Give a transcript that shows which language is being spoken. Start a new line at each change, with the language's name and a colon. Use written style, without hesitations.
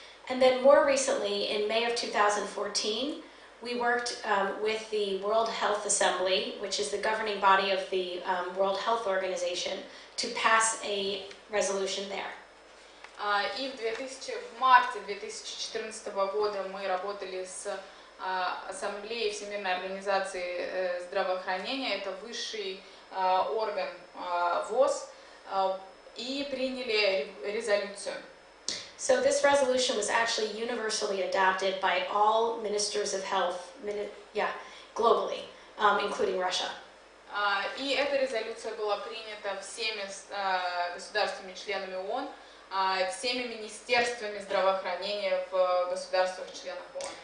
English: And then more recently, in May of 2014, we worked with the World Health Assembly, which is the governing body of the World Health Organization, to pass a resolution there.
Russian: И в марте 2014 года мы работали с Ассамблеей Всемирной организации здравоохранения, это высший орган ВОЗ, и приняли резолюцию.
English: So this resolution was actually universally adopted by all ministers of health, globally, including Russia.
Russian: И эта резолюция была принята всеми государствами-членами ООН, всеми министерствами здравоохранения в государствах-членах ООН.